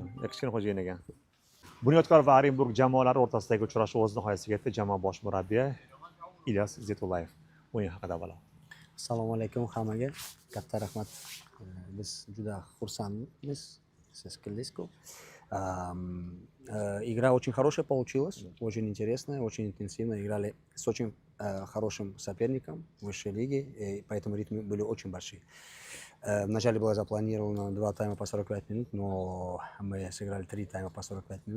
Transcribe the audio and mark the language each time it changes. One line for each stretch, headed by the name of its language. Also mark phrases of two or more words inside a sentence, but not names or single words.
Uzbek: Kichkina xo'jayin ekan. Bunyodkor va Orenburg jamoalari o'rtasidagi uchrashuv o'z nihoyasiga yetdi. Jamoa bosh murabbiyi Ilyos Zetullayev o'yin haqida avvalo. Assalomu alaykum hammaga. Katta rahmat. Biz juda xursandmiz. Siz keldingizku.
Russian: Игра очень хорошая получилась, очень интересная, очень интенсивно. Играли с очень хорошим соперником высшей лиги, и поэтому ритмы были очень большие. Вначале было запланировано 2 тайма по 45 минут, но мы сыграли 3 тайма по 45 минут.